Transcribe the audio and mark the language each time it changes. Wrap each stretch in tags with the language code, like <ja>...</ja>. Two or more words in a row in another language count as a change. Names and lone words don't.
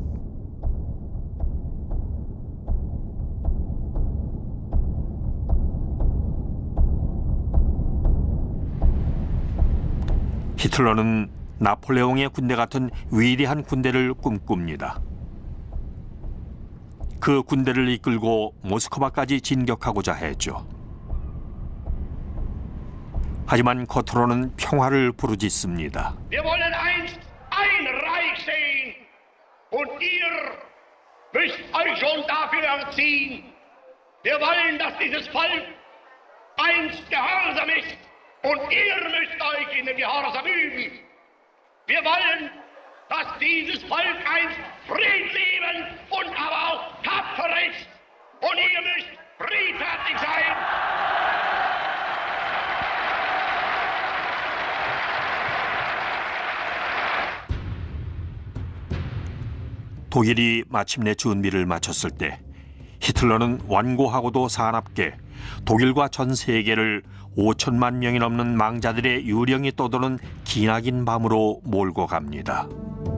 <ko>히틀러는 나폴레옹의 군대 같은 위대한 군대를 꿈꿉니다. 그 군대를 이끌고 모스크바까지 진격하고자 했죠. 하지만 겉으로는 평화를 부르짖습니다.</ko> <de>Wir wollen einst ein Reich sehen und ihr müsst euch schon dafür erziehen. Wir wollen, dass dieses Volk einst gehorsam ist und ihr müsst euch in den Gehorsam üben. Wir wollen, dass dieses Volk einst friedliebend und aber auch tapfer ist und ihr müsst friedfertig sein.</de> <ko>독일이 마침내 준비를 마쳤을 때 히틀러는 완고하고도 사납게 독일과 전 세계를 5천만 명이 넘는 망자들의 유령이 떠도는 기나긴 밤으로 몰고 갑니다.</ko>